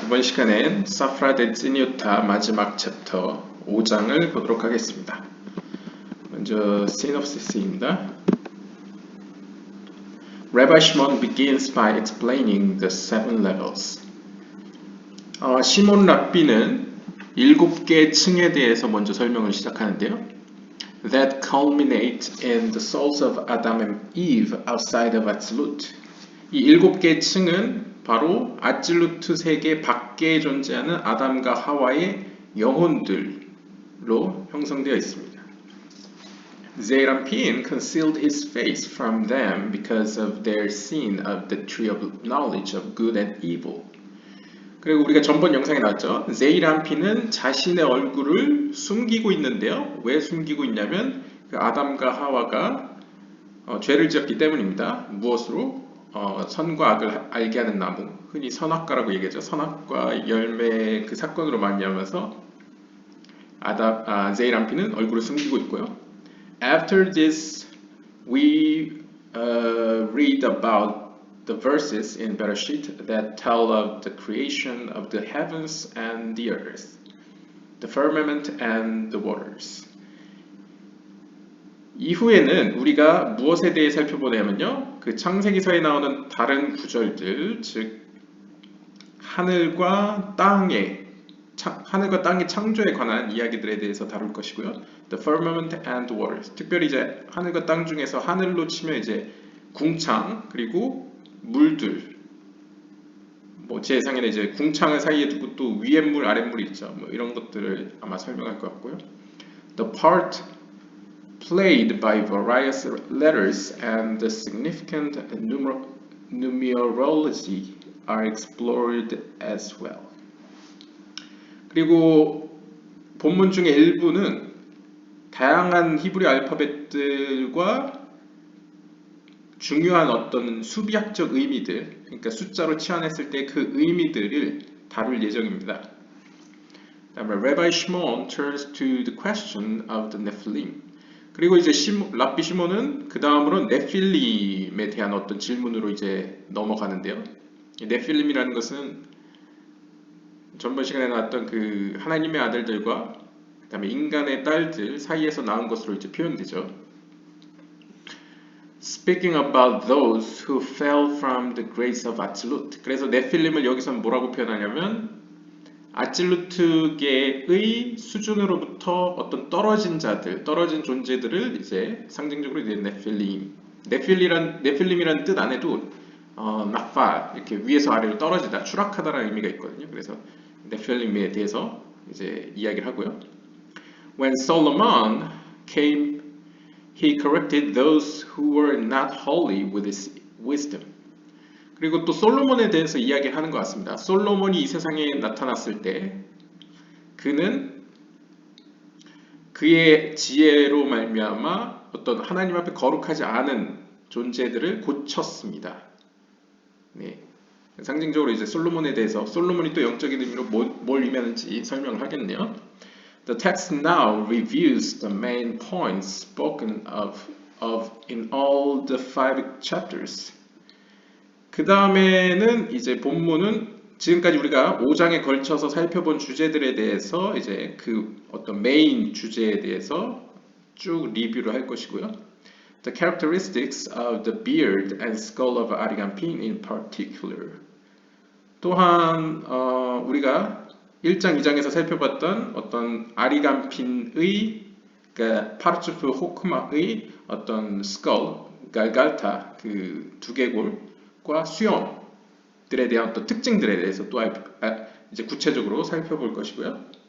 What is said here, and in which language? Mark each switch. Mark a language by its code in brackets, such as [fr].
[ko] 이번 시간엔 사프라 데 찌니우타 마지막 챕터 5장을 보도록 하겠습니다. 먼저 시놉시스입니다. [en] Rabbi Shimon begins by explaining the seven levels. [ko] 시몬 랍비는 7개 층에 대해서 먼저 설명을 시작하는데요. [en] That culminate in the souls of Adam and Eve outside of Atzilut. [ko] 이 7개 층은 바로 아찔루트 세계 밖에 존재하는 아담과 하와의 영혼들로 형성되어 있습니다. [en] Zeranpin concealed his face from them because of their sin of the tree of knowledge of good and evil. [ko] 그리고 우리가 전번 영상에 나왔죠. 제이란핀은 자신의 얼굴을 숨기고 있는데요. 왜 숨기고 있냐면 그 아담과 하와가 죄를 지었기 때문입니다. 무엇으로? 선과 악을 알게 하는 나무, 흔히 선악과라고 얘기하죠. 선악과 열매 그 사건으로 말미암아서 제이란핀은 얼굴을 숨기고 있고요. [en] After this, we read about the verses in Bereshit that tell of the creation of the heavens and the earth, the firmament and the waters. [ko] 이후에는 우리가 무엇에 대해 살펴보냐면요. 그 창세기서에 나오는 다른 구절들, 즉 하늘과 땅의 창조에 관한 이야기들에 대해서 다룰 것이고요. [en] The firmament and waters. [ko] 특별히 이제 하늘과 땅 중에서 하늘로 치면 이제 궁창 그리고 물들. 제 예상에는 이제 궁창을 사이에 두고 또 위에 물, 아래 물이 있죠. 이런 것들을 아마 설명할 것 같고요. [en] The part played by various letters and the significant numerology are explored as well. [ko] 그리고 본문 중에 일부는 다양한 히브리 알파벳들과 중요한 어떤 수비학적 의미들, 그러니까 숫자로 치환했을 때 그 의미들을 다룰 예정입니다. 다음에 [en] Rabbi Shimon turns to the question of the Nephilim. [ko] 그리고 이제 랍비 시몬은 그 다음으로 네필림에 대한 어떤 질문으로 이제 넘어가는데요. 네필림이라는 것은 전번 시간에 나왔던 그 하나님의 아들들과 그다음에 인간의 딸들 사이에서 나온 것으로 이제 표현되죠. [en] Speaking about those who fell from the grace of Atzilut. [ko] 그래서 네필림을 여기서 뭐라고 표현하냐면 아찔루트계의 수준으로부터 어떤 떨어진 자들, 떨어진 존재들을 이제 상징적으로 이제 네필림이라는 뜻 안에도 나파 이렇게 위에서 아래로 떨어지다, 추락하다라는 의미가 있거든요. 그래서 네필림에 대해서 이제 이야기를 하고요. [en] When Solomon came, he corrected those who were not holy with his wisdom. [ko] 그리고 또 솔로몬에 대해서 이야기하는 것 같습니다. 솔로몬이 이 세상에 나타났을 때 그는 그의 지혜로 말미암아 어떤 하나님 앞에 거룩하지 않은 존재들을 고쳤습니다. 네. 상징적으로 이제 솔로몬에 대해서 솔로몬이 또 영적인 의미로 뭘 의미하는지 설명을 하겠네요. [en] The text now reviews the main points spoken of in all the 5 chapters. [ko] 그 다음에는 이제 본문은 지금까지 우리가 5장에 걸쳐서 살펴본 주제들에 대해서 이제 그 어떤 메인 주제에 대해서 쭉 리뷰를 할 것이고요. [en] The characteristics of the beard and skull of Ariganpin in particular. [ko] 또한 우리가 1장, 2장에서 살펴봤던 어떤 아리간핀의 그러니까 파르츠프 호크마의 어떤 skull, 갈갈타 그 두개골과 수염들에 대한 어떤 특징들에 대해서 또 이제 구체적으로 살펴볼 것이고요.